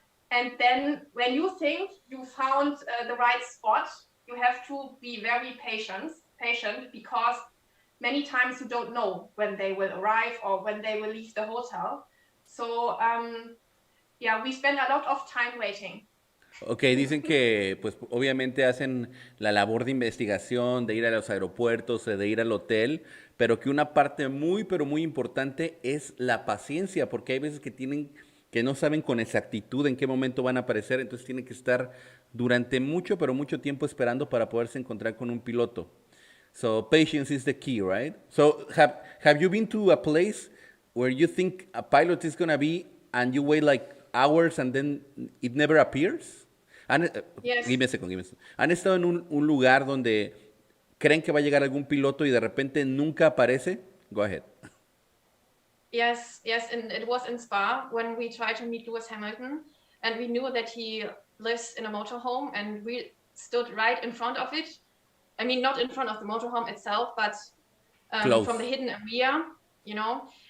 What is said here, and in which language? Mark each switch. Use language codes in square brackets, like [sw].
[en] And then when you think you found the right spot, you have to be very patient because many times you don't know when they will arrive or when they will leave the hotel. So yeah, we spend a lot of time waiting. [es] Ok, dicen que pues obviamente hacen la labor de investigación, de ir a los aeropuertos, de ir al hotel, pero que una parte muy, pero muy importante es la paciencia, porque hay veces que no saben con exactitud en qué momento van a aparecer, entonces tienen que estar durante mucho, pero mucho tiempo esperando para poderse encontrar con un piloto. [en] So patience is the key, right? So have you been to a place where you think a pilot is gonna be and you wait like hours and then it never appears? Yes. Give me a second. [es] ¿Han estado en un lugar donde creen que va a llegar algún piloto y de repente nunca aparece? [en] Go ahead. Yes, and it was in Spa when we tried to meet Lewis Hamilton, and we knew that he lives in a motorhome, and we stood right in front of it. I mean, not in front of the motorhome itself, but from the hidden area, you know.